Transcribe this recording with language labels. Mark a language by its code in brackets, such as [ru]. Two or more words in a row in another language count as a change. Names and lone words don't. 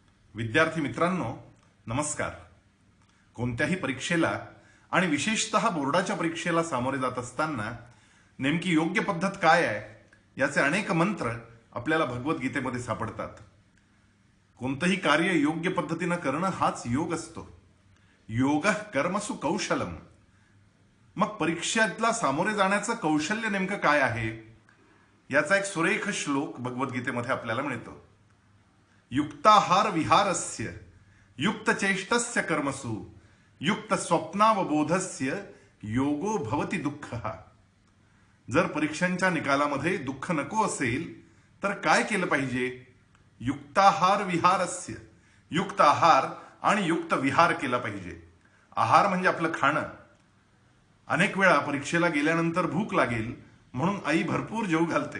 [mr] विद्यार्थी मित्रांनो, नमस्कार. कोणत्याही परीक्षेला आणि विशेषतः बोर्डाच्या परीक्षेला सामोरे जात असताना नेमकी योग्य पद्धत काय आहे याचे अनेक मंत्र आपल्याला भगवद्गीतेमध्ये सापडतात. कोणतंही कार्य योग्य पद्धतीनं करणं हाच योग असतो. [sa] योगः कर्मसु कौशलम. [mr] मग परीक्षेला सामोरे जाण्याचं कौशल्य नेमकं काय आहे याचा एक सुरेख श्लोक भगवद्गीतेमध्ये आपल्याला मिळतो. [sa] युक्ताहार विहारस्य युक्त चेष्टस्य कर्मसु युक्त स्वप्नावबोधस्य योगो भवति दुःखः. [mr] जर परीक्षांच्या निकालामध्ये दुःख नको असेल तर काय केलं पाहिजे? [sa] युक्ताहार विहारस्य. [mr] युक्त आहार आणि युक्त विहार केला पाहिजे. आहार म्हणजे आपलं खाणं. अनेक वेळा परीक्षेला गेल्यानंतर भूक लागेल म्हणून आई भरपूर जेवू घालते.